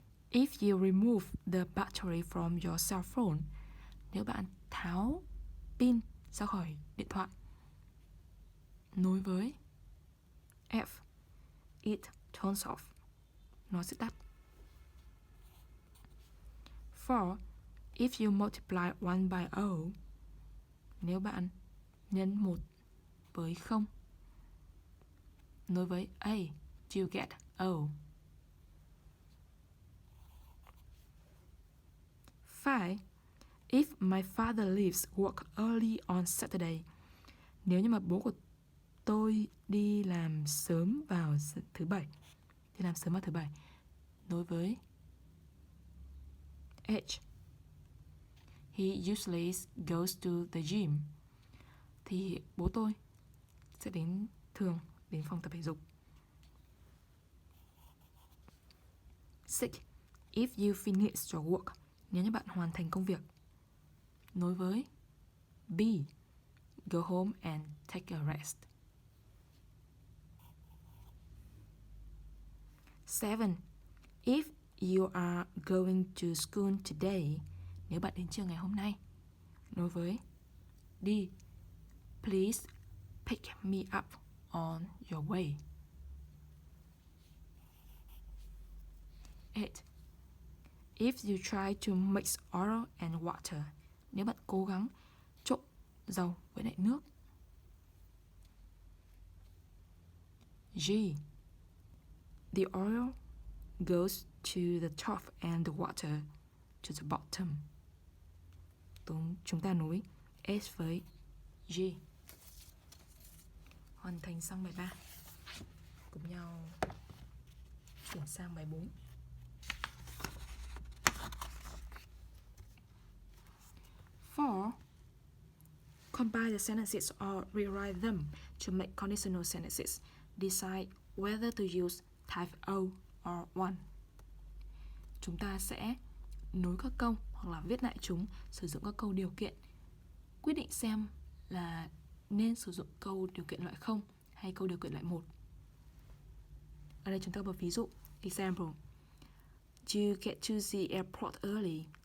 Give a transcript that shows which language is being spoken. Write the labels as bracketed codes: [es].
[en] If you remove the battery from your cell phone. [vi] Nếu bạn tháo pin ra khỏi điện thoại, nối với F. [en] It turns off. [vi] Nó sẽ tắt. [en] 4. If you multiply 1 by O. [vi] Nếu bạn nhân 1 với 0, nối với A. [en] You get O. 5. If my father leaves work early on Saturday. [vi] Nếu như mà bố của Tôi đi làm sớm vào thứ bảy. Đi làm sớm vào thứ bảy. Nối với H. [en] He usually goes to the gym. [vi] Thì bố tôi sẽ thường đến phòng tập thể dục. [en] Sick. If you finish your work. [vi] Nếu như bạn hoàn thành công việc. Nối với B. [en] Go home and take a rest. 7. If you are going to school today. [vi] Nếu bạn đến trường ngày hôm nay. Nối với D. [en] Please pick me up on your way. 8. If you try to mix oil and water. [vi] Nếu bạn cố gắng trộn dầu với lại nước. G. [en] The oil goes to the top and the water to the bottom. [vi] Chúng ta nối S với G. Hoàn thành xong bài 3. Cùng nhau chuyển sang bài 4. [en] For combine the sentences or rewrite them to make conditional sentences. Decide whether to use type O or one. [vi] Chúng ta sẽ nối các câu hoặc là viết lại chúng, sử dụng các câu điều kiện. Quyết định xem là nên sử dụng câu điều kiện loại 0 hay câu điều kiện loại 1. Ở đây chúng ta có một ví dụ. [en] Example. You get to the airport early.